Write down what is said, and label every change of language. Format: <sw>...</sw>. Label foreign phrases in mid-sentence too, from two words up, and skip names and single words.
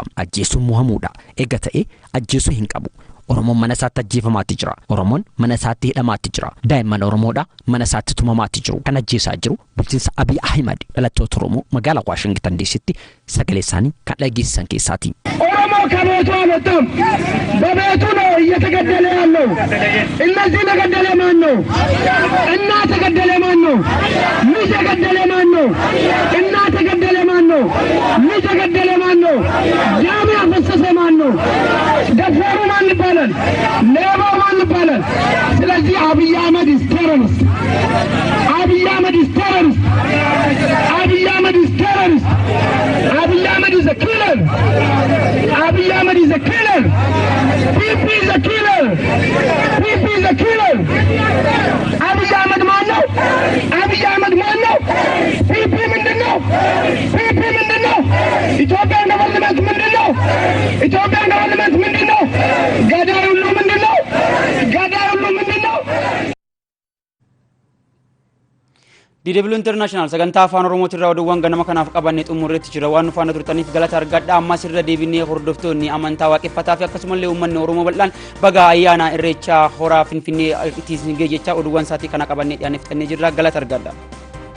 <om>Ajjeesuun muhamuudha. Eega ta'ee ajjeesuu hin qabu. Oromoon mana isaatti ajjeefamaatti jira. Oromoon mana isaatti hidhamaatti jira. Daa'imman Oromoodha mana isaatti tumamaatti jiru. Kan ajjeesaa jiru bulchiinsa Abiy Ahmed dhalattoota Oromoo magaalaa Washington DC'tti sagalee isaanii kan dhageessisan keessaati.</om> <am>Oromoo ከቤቱ አልወጣም። በቤቱ ነው እየተገደለ ያለው። እነዚህ ተገደለ ማን ነው? እናት ተገደለ ማን ነው? ልጅ ተገደለ ማን ነው? እናት ተገደለ ማን ነው? ልጅ ተገደለ ማን ነው? ደም ያፈሰሰ ማን ነው? ደፋሩ ማን ይባላል? ሌባው ማን ይባላል? ስለዚህ አብይ አህመድ</am> <en>is terrorist. Abiy Ahmed is terrorist. Abiy Ahmed is terrorist. Abiy Ahmed is a killer. Abiy Ahmed is a killer. PP is a killer. PP is a killer.</en> <am>Abiy Ahmed man ነው? Abiy Ahmed man ነው? PP ምንድነው? PP ምንድነው? ኢትዮጵያ ገቨርንመንት ምንድነው? ኢትዮጵያ ገቨርንመንት ምንድነው? ገዳይ ሁሉ ምንድነው? ገዳይ ሁሉ ምንድነው?</am> <om>DW International sagantaa afaan Oromootiin raawwachuudhaan ganama kanaaf qabannee xumurreetti jira waan nufaana turtaniif galata argadha ammas irra deebinee hordoftoonni amantaa waaqeffataa fi akkasumallee uummanni Oromoo bal'aan baga ayyaana irreechaa horaa Finfinnee ittiin ga'e jecha oduuwwan isaatii kana qabannee dhiyaannee jirra galata argadha.</om>